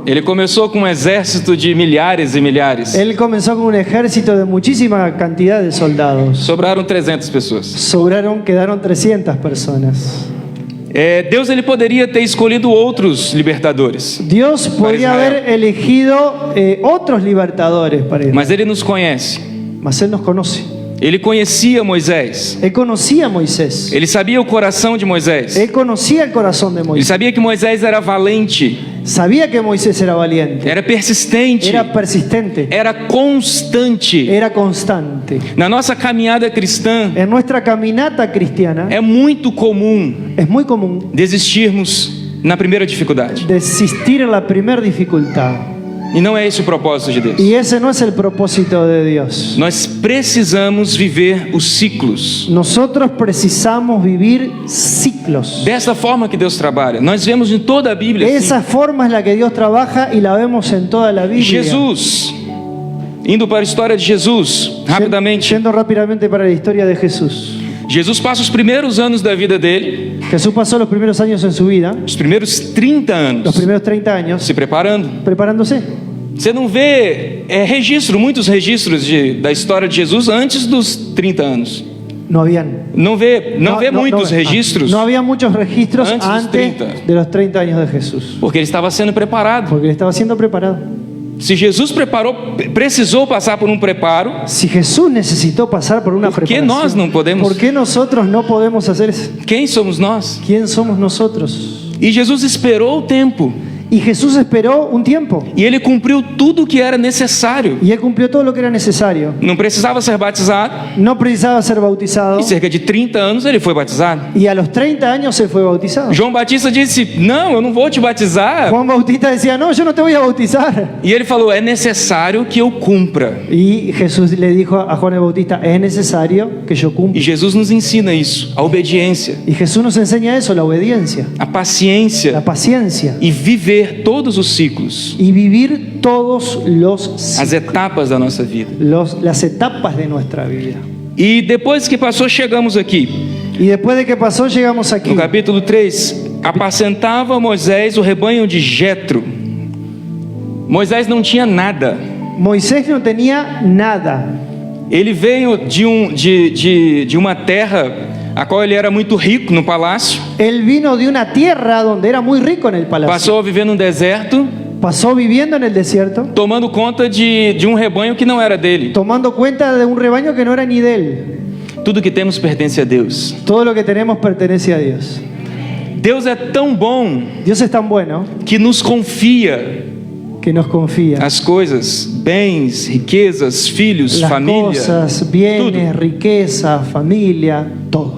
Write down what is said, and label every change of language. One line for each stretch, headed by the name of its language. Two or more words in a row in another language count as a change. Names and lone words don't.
Portuguese: Ele começou com um exército de milhares e milhares.
Spanish: Él comenzó con un ejército de muchísima cantidad de soldados.
Portuguese: Sobraram 300 pessoas.
Spanish: Quedaron 300 personas.
Portuguese: Deus ele poderia ter escolhido outros libertadores,
Spanish: Dios podría Israel. haber elegido otros libertadores para Israel,
Portuguese: mas ele nos conhece.
Spanish: mas Él nos conoce.
Portuguese: Ele conhecia Moisés.
Spanish: Él conocía a Moisés.
Portuguese: Ele sabia o coração de Moisés.
Spanish: Él conocía el corazón de
Portuguese: Ele Moisés. sabia que Moisés era valente,
Spanish: Sabía que Moisés era valiente,
Portuguese: era persistente,
Spanish: era persistente,
Portuguese: era constante.
Spanish: era constante.
Portuguese: Na nossa caminhada cristã,
Spanish: En nuestra caminata cristiana
Portuguese: é muito comum
Spanish: es muy común
Portuguese: desistirmos na primeira dificuldade.
Spanish: desistir en la primera dificultad.
Portuguese: E não é esse o propósito de Deus.
Spanish: Y ese no es el propósito de Dios.
Portuguese: Nós precisamos viver os ciclos.
Spanish: Nosotros precisamos vivir ciclos.
Portuguese: Dessa forma que Deus trabalha. Nós vemos em toda a Bíblia. assim.
Spanish: Esa forma es la que Dios trabaja y la vemos en toda la Biblia.
Portuguese: Jesus, indo para a história de Jesus, rapidamente.
Spanish: Yendo rápidamente para la historia de Jesús.
Portuguese: Jesus passa os primeiros anos da vida dele,
Spanish: Jesús pasó los primeros años en su vida,
Portuguese: os primeiros 30
Spanish: los
Portuguese: anos,
Spanish: primeros 30 años,
Portuguese: se preparando.
Spanish: preparándose.
Portuguese: Você não vê muitos registros da história de Jesus antes dos 30 anos.
Spanish: No habían.
Portuguese: Não vê muitos registros,
Spanish: No había muchos registros Antes de los antes 30. de los 30 años de Jesús.
Portuguese: porque ele estava sendo preparado.
Spanish: Porque él estaba siendo preparado.
Portuguese: Se Jesus precisou passar por um preparo,
Spanish: Si Jesús necesitó pasar por una ¿por qué preparación,
Portuguese: nós não podemos?
Spanish: ¿por qué nosotros no podemos hacer eso?
Portuguese: quem somos nós?
Spanish: ¿Quién somos nosotros?
Portuguese: E Jesus esperou o tempo.
Spanish: Y Jesús esperó un tiempo
Portuguese: E ele cumpriu tudo o que era necessário.
Spanish: y él cumplió todo lo que era necesario.
Portuguese: Não precisava ser batizado.
Spanish: No precisaba ser bautizado
Portuguese: E cerca de 30 anos ele foi batizado.
Spanish: y a los 30 años él fue bautizado.
Portuguese: João Batista disse: Não, eu não vou te batizar.
Spanish: Juan Bautista decía, no, yo no te voy a bautizar.
Portuguese: E ele falou: É necessário que eu cumpra.
Spanish: Y Jesús le dijo a Juan el Bautista, es necesario que yo
Portuguese: E
Spanish: cumpla.
Portuguese: Jesus nos ensina isso: a obediência,
Spanish: Y Jesús nos enseña eso, la obediencia,
Portuguese: a
Spanish: la
Portuguese: paciência
Spanish: paciencia
Portuguese: e viver todos os ciclos,
Spanish: y vivir todos los
Portuguese: as etapas da nossa vida.
Spanish: las etapas de nuestra vida.
Portuguese: E depois que passou, chegamos aqui.
Spanish: Y después de que pasó, llegamos aquí.
Portuguese: No capítulo 3, apacentava Moisés o rebanho de Jetro. Moisés não tinha nada.
Spanish: Moisés no tenía nada.
Portuguese: Ele veio de uma terra a qual ele era muito rico no palácio.
Spanish: Él vino de una tierra donde era muy rico en el palacio.
Portuguese: Passou a viver num deserto,
Spanish: Pasó viviendo en el desierto,
Portuguese: tomando conta de um rebanho que não era dele.
Spanish: tomando cuenta de un rebaño que no era ni de él.
Portuguese: Tudo que temos pertence a Deus.
Spanish: Todo lo que tenemos pertenece a Dios.
Portuguese: Deus é tão bom
Spanish: Dios es tan bueno
Portuguese: que nos confia
Spanish: que nos confía.
Portuguese: As coisas, bens, riquezas, filhos,
Spanish: Las
Portuguese: família,
Spanish: cosas, bienes, riqueza, familia, todo.